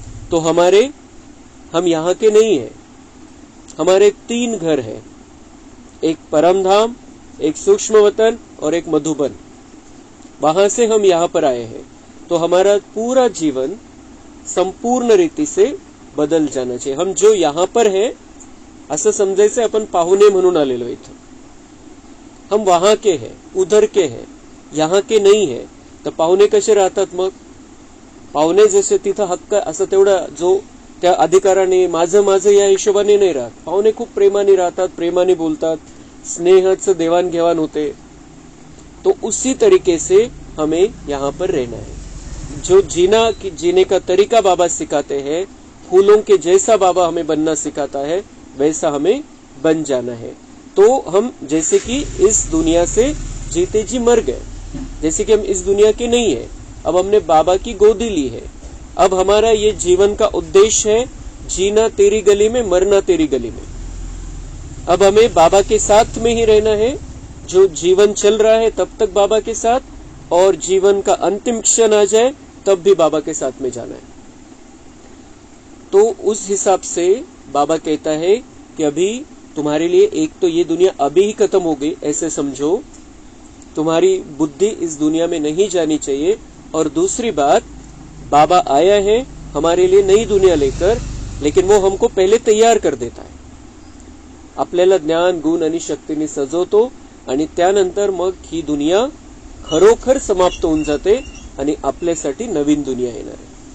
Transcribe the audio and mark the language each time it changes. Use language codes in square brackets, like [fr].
[hi] तो हम यहाँ के नहीं है, हमारे 3 घर है, एक परमधाम, एक सूक्ष्म वतन और एक मधुबन. वहां से हम यहाँ पर आए हैं. तो हमारा पूरा जीवन संपूर्ण रीति से बदल जाना चाहिए. हम जो यहाँ पर है [mr] असं समजायचं आपण पाहुणे म्हणून आलेलो इथं. [hi] हम वहां के हैं, उधर के हैं, यहाँ के नहीं है. [mr] तर पाहुणे कसे राहतात मग? पाहुणे जसे तिथं हक्क असं तेवढा जो त्या अधिकाराने माझं या हिशोबाने नाही राहत. पाहुणे खूप प्रेमाने राहतात, प्रेमाने बोलतात, स्नेहाचं देवाणघेवाण होते. [hi] तो उसी तरीके से हमें यहाँ पर रहना है. जो जीने का तरीका बाबा सिखाते हैं, फूलों के जैसा बाबा हमें बनना सिखाता है, वैसा हमें बन जाना है. तो हम जैसे कि इस दुनिया से जीते जी मर गए, जैसे कि हम इस दुनिया के नहीं है, अब हमने बाबा की गोदी ली है. अब हमारा ये जीवन का उद्देश्य है जीना तेरी गली में, मरना तेरी गली में. अब हमें बाबा के साथ में ही रहना है. जो जीवन चल रहा है तब तक बाबा के साथ, और जीवन का अंतिम क्षण आ जाए तब भी बाबा के साथ में जाना है. तो उस हिसाब से बाबा कहता है कि अभी तुम्हारे लिए एक तो ये दुनिया अभी ही खत्म हो गई ऐसे समझो, तुम्हारी बुद्धि इस दुनिया में नहीं जानी चाहिए. और दूसरी बात, बाबा आया है हमारे लिए नई दुनिया लेकर, लेकिन वो हमको पहले तैयार कर देता है. [mr] आपल्याला ज्ञान, गुण आणि शक्तीने सजवतो आणि त्यानंतर मग ही दुनिया खरोखर समाप्त होऊन जाते आणि आपल्यासाठी नवीन दुनिया येणार आहे.